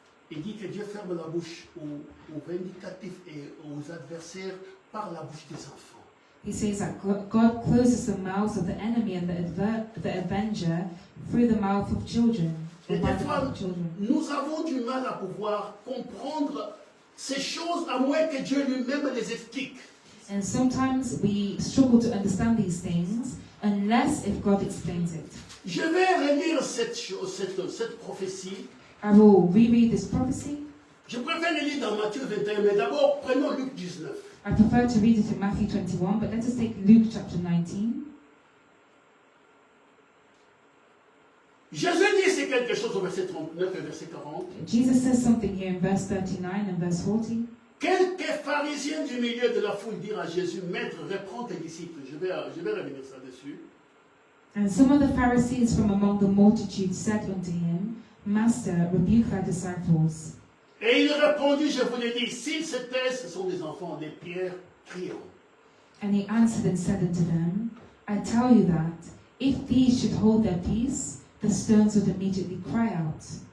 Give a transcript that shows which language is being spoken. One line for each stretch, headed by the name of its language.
French: Il dit que Dieu ferme la bouche aux vindicatifs et aux adversaires par la bouche des enfants.
English: He says that God closes the mouths of the enemy and the avenger through the mouth of children.
French: Et
English: By
French: des
English: the
French: fois,
English: mouth of children.
French: nous avons du mal à pouvoir comprendre ces choses à moins que Dieu lui-même les explique.
English: And sometimes we struggle to understand these things unless if God explains it.
French: Je vais relire cette prophétie.
English: I will reread this prophecy.
French: Je préfère le lire dans Matthieu 21, mais d'abord prenons Luc 19.
English: I prefer to read it in Matthew 21, but let us take Luke chapter 19.
French: Jésus dit c'est quelque chose au verset 39 et verset 40.
English: Jesus says something here in verse 39 and verse 40.
French: Quelques pharisiens du milieu de la foule dirent à Jésus, Maître, reprends tes disciples. Je vais revenir ça dessus.
English: And some of the Pharisees from among the multitude said unto him, Master, rebuke thy disciples.
French: Et il répondit, je vous l'ai dit, s'ils se taisent, ce sont des enfants, des pierres crieront.
English: And he answered and said unto them, I tell you that, if these should hold their peace, the stones would immediately cry out.